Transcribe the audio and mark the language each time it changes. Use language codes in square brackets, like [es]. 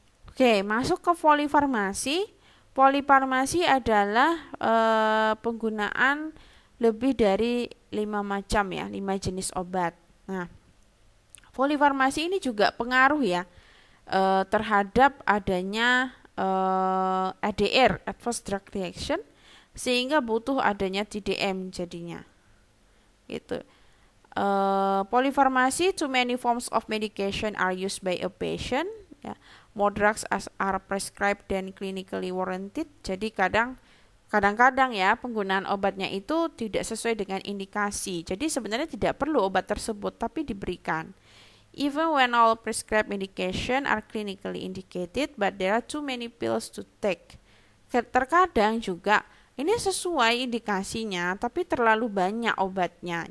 [id] Oke, masuk ke polifarmasi. Polifarmasi adalah penggunaan lebih dari 5 macam ya, 5 jenis obat. Nah, polifarmasi ini juga pengaruh ya terhadap adanya ADR, Adverse Drug Reaction, sehingga butuh adanya TDM jadinya. Gitu. [en] Polifarmasi, too many forms of medication are used by a patient. Ya. More drugs are prescribed than clinically warranted. [id] Jadi kadang-kadang ya penggunaan obatnya itu tidak sesuai dengan indikasi. Jadi sebenarnya tidak perlu obat tersebut, tapi diberikan. [en] Even when all prescribed medication are clinically indicated, but there are too many pills to take. [id] Terkadang juga ini sesuai indikasinya, tapi terlalu banyak obatnya.